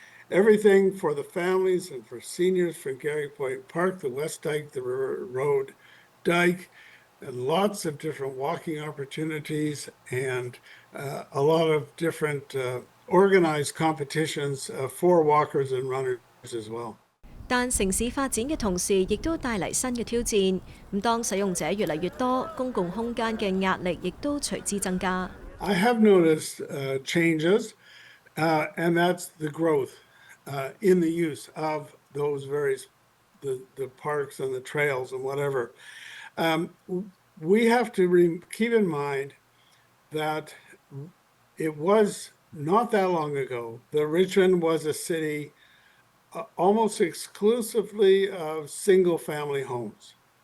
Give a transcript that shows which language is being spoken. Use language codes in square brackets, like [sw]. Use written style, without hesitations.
[en] Everything for the families and for seniors from Gary Point Park, the West Dike, the River Road Dike, and lots of different walking opportunities and a lot of different organized competitions for walkers and runners as well. [yue] 但城市發展嘅同時，亦都帶嚟新嘅挑戰。咁當使用者越嚟越多，公共空間嘅壓力亦都隨之增加。 [en] I have noticed changes, and that's the growth in the use of those various the parks and the trails and whatever. We have to keep in mind that it was not that long ago that Richmond was a city almost exclusively of single-family homes.